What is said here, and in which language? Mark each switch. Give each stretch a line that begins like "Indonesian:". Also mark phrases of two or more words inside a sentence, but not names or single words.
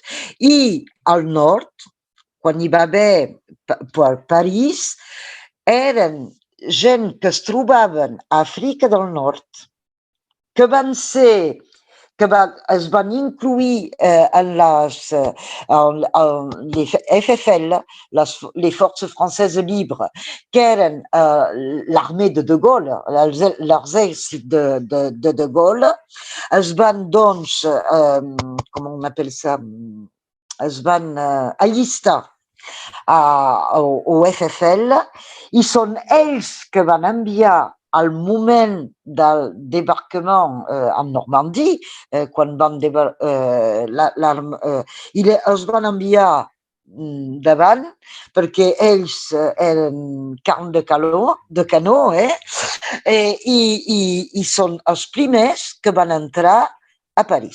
Catalan: I al nord, quan hi va haver per París, eren gent que es trobaven a Àfrica del Nord, que van ser es van incluir en les FFL, les Forces Françaises Libres, que eren
French: l'armée de Gaulle,
Catalan: l'exèrcit de Gaulle, es van, doncs, com
French: on appelle ça,
Catalan: es van allistar au FFL i són ells que van enviar al moment del
French: débarquement en Normandie,
Catalan: quan van els van enviar davant perquè ells eren carn de canó, i són els primers que van entrar a París.